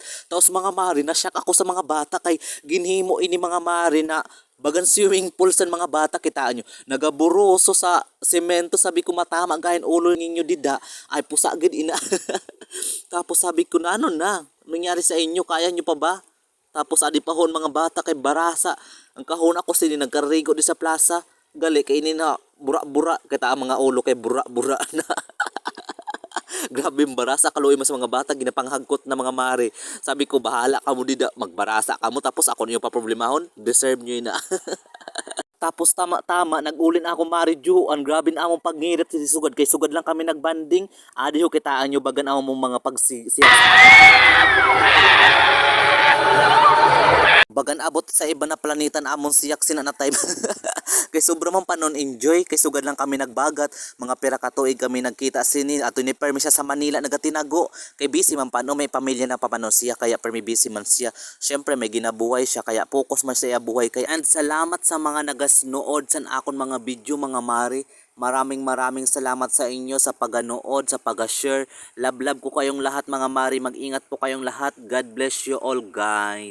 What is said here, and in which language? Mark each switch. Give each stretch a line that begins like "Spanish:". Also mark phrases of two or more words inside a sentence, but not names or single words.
Hiligaynon: Tapos mga mari, na-shock ako sa mga bata kay ginhimo ini mga mari na bagan
English: swimming pool
Hiligaynon: sa mga bata, kitaan nyo. Nagaburoso sa semento, sabi ko matama gahin ulo ninyo dida. Ay pusagid ina. Tapos sabi ko na nangyari sa inyo, kaya nyo pa ba? Tapos adi pahon mga bata kay barasa. Ang kahon ako sini nagkarigo di sa plaza. Gali kay ini na bura-bura, kita ang mga ulo kay bura-bura na. Grabe barasa kaluoy mas mga bata ginapanghagkot na mga mari. Sabi ko bahala ka mo dida, magbarasa ka mo tapos ako niyo pa problemahon, deserve niyo na. Tapos tama nagulin ako mari Ju, ang grabe na among pagngirit si sugad kay sugad lang kami nagbanding. Adi ho kitaan nyo bagan among mga bagan abot sa iba na planeta na amon siyak sina na time. Kay sobra man panon enjoy, kay sugad lang kami nagbagat, mga pira ka tuig kami nagkita sini ato ni permi siya sa Manila nagatinago. Kay busy man panon, may pamilya na papanon siya kaya permi busy man siya. Syempre may ginabuhay siya kaya focus man siya buhay kay. And salamat sa mga nagasnood sa akon mga video mga mari.
Filipino: Maraming salamat sa inyo sa paganood, sa pag-share. Love ko kayong lahat mga mari. Mag-ingat po kayong lahat.
English: God bless you all guys.